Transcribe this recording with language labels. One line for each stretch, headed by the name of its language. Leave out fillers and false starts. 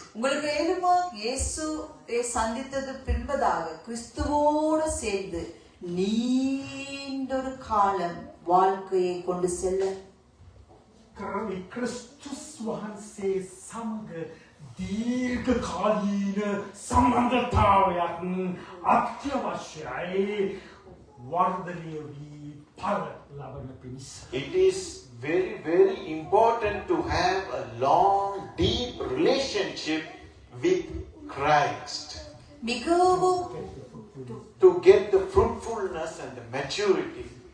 Tamil: உங்களுக்கு ஏழுமா இயேசுவை சந்தித்தது பின்பதாக கிறிஸ்துவோடு சேர்ந்து நீண்டொரு காலம் வாழ்க்கையை கொண்டு செல்ல
Sinhala: ක්‍රිස්තුස් වහන්සේ සමග දීර්ඝ කාලීන සම්බන්ධතාවයක් අත්‍යවශ්‍යයි වර්ධනය වී ඵල ලබන පිණිස.
English: It is very, very important to have a long, deep relationship with Christ
Tamil: மிகவும்
English: to get the fruitfulness and the maturity.